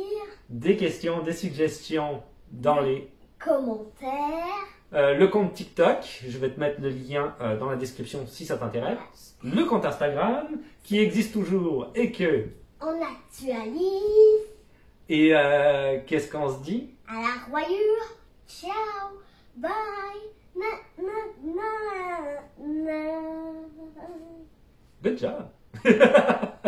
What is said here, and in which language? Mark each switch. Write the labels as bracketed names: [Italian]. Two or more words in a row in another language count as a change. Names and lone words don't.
[French] des questions, des suggestions dans les commentaires, le compte TikTok, je vais te mettre le lien dans la description si ça t'intéresse, le compte Instagram qui existe toujours et que... on actualise, et qu'est-ce qu'on se dit? À la royure. Ciao, bye, na na na na. [English] Good job.